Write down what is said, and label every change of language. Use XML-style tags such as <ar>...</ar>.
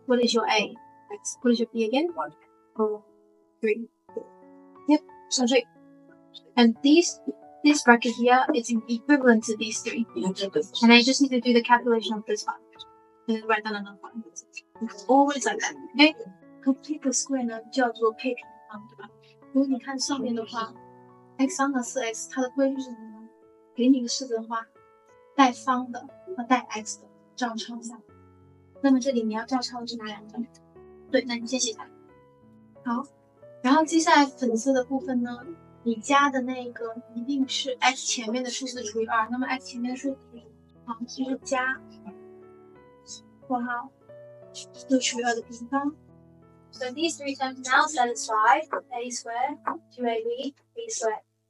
<en>What is your a? X. What is your b again? 1, 4, 3. Yep. So 3. And this bracket here is equivalent to these 3. And I just need to do the calculation of this one. And then write down another one. It's always like that. Okay? Complete the square</en> <zh>呢叫做配平方，对吧？如果你看上面的话 ，x 方的4x 它的规律是什么呢？给你一个式子的话，带方的和带 x 的照抄下来。那么这里你要照抄的是哪两个？对，那你先写下来。好，然后接下来粉色的部分呢，你加的那个一定是 x 前面的数字除以2。那么 x 前面的数字好就是加括号6除以2的平方。</zh> <en>So these 3 terms now satisfy a squared, 2ab, b squared.</en>